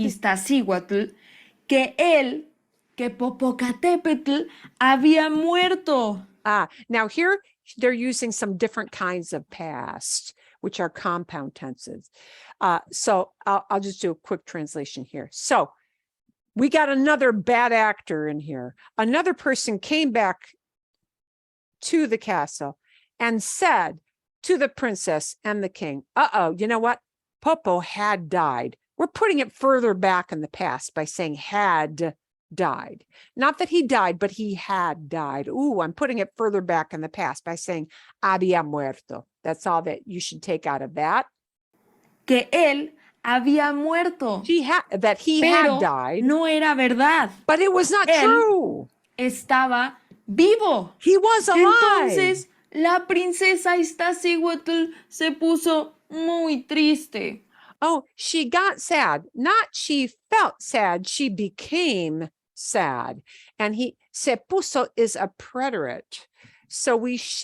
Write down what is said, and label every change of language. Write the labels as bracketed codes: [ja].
[es] Iztaccíhuatl que Popocatépetl había muerto. [en] now here they're using some different kinds of past, which are compound tenses. So I'll just do a quick translation here. So we got another bad actor in here. Another person came back to the castle and said to the princess and the king, you know what? Popo had died. We're putting it further back in the past by saying had died. Not that he died, but he had died. Ooh, I'm putting it further back in the past by saying había muerto. That's all that you should take out of that. [es] Que él había muerto. [en] That he [es] Pero [en] had died. [es] no era verdad. [en] But it was not [es] Él [en] true. [es] Estaba vivo. [en] He was alive. [es] Entonces, la princesa Iztaccíhuatl se puso muy triste. [en] Oh, she got sad. Not she felt sad. She became sad. And se puso is a preterit. So we shift